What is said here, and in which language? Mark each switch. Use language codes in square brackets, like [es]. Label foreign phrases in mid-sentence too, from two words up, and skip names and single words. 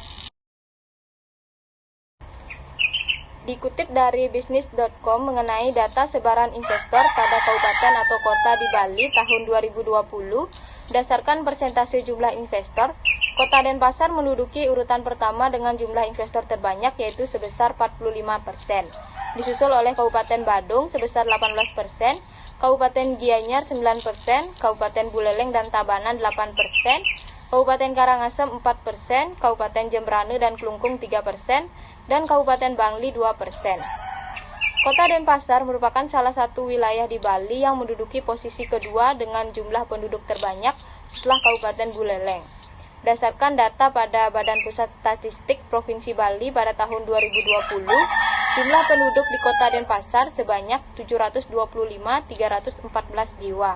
[id] Dikutip dari bisnis.com mengenai data sebaran investor pada kabupaten atau kota di Bali tahun 2020, berdasarkan persentase jumlah investor, Kota Denpasar menduduki urutan pertama dengan jumlah investor terbanyak yaitu sebesar 45%. Disusul oleh Kabupaten Badung sebesar 18%, Kabupaten Gianyar 9%, Kabupaten Buleleng dan Tabanan 8%, Kabupaten Karangasem 4%, Kabupaten Jembrane dan Klungkung 3%, dan Kabupaten Bangli 2%. Kota Denpasar merupakan salah satu wilayah di Bali yang menduduki posisi kedua dengan jumlah penduduk terbanyak setelah Kabupaten Buleleng. Berdasarkan data pada Badan Pusat Statistik Provinsi Bali pada tahun 2020, jumlah penduduk di Kota Denpasar sebanyak 725.314 jiwa.